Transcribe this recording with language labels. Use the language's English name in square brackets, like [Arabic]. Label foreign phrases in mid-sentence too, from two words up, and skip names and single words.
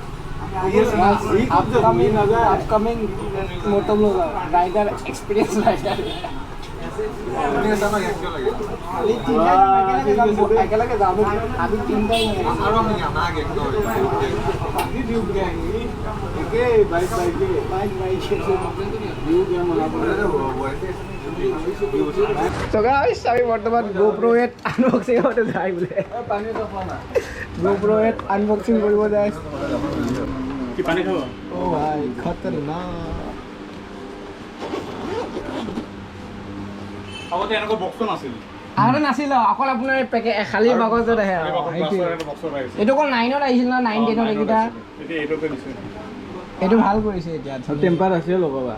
[English] upcoming moto blogger rider experience rider [Assamese] একেলগে যাম আমি তিনিটাই [English] So guys, [Assamese] আমি বৰ্তমান GoPro 8 আনবক্সিং [Bangla] করতে যাই বলে [Assamese] GoPro 8 আনবক্সিং কৰিব যাই কি পানী খাব ও ভাই খতরনাক আগতে এনেকুৱা বক্স নাছিল আৰু নাছিল অকল আপোনাৰ পেকেট খালি বাকচত আহে এইটো অকল 9ত আহিছিল না 9 10ত এইটা এইটো ভাল কৰিছে এতিয়া টেম্পাৰ আছে লগাবা